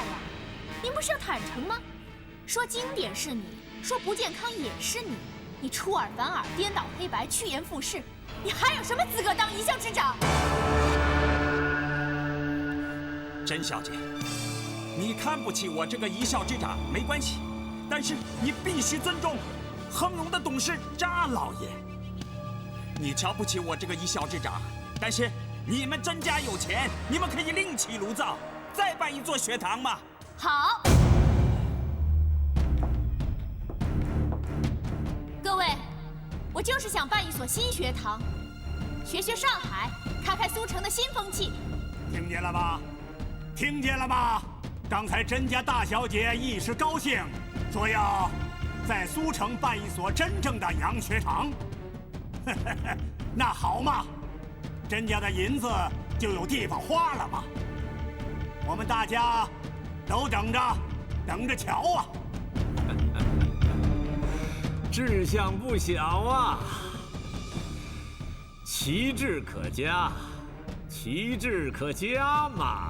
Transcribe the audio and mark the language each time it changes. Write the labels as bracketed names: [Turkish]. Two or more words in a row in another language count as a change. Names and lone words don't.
[Chinese] 您不是要坦誠嗎？說經典是你，說不健康也是你。你出尔反爾，顛倒黑白，趋炎附勢，你還有什麼資格當一校之長？甄小姐，你看不起我這個一校之長沒關係，但是你必須尊重恆榮的董事查老爺。你瞧不起我這個一校之長，但是你們甄家有錢，你們可以另起爐灶，再辦一座學堂嘛。好。各位，我就是想辦一所新學堂，學上海，開蘇城的新風氣。聽見了嗎？聽見了嗎？剛才甄家大小姐一時高興，說要在蘇城辦一所真正的洋學堂。那好嘛，甄家的銀子就有地方花了嘛。我們大家都等着瞧啊。志向不小啊，奇志可嘉，奇志可嘉嘛。